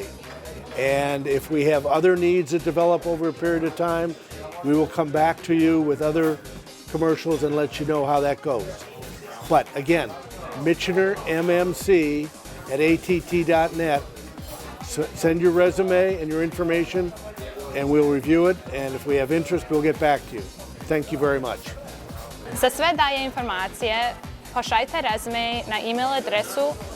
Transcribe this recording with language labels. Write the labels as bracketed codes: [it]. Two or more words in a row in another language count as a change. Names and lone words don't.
[en] And if we have other needs that develop over a period of time, we will come back to you with other commercials and let you know how that goes. But again, Michener, MMC, at att.net. Send your resume and your information, and we'll review it. And if we have interest, we'll get back to you. Thank you very much. [sr] Za sve dalje informacije pošaljite rezume na email adresu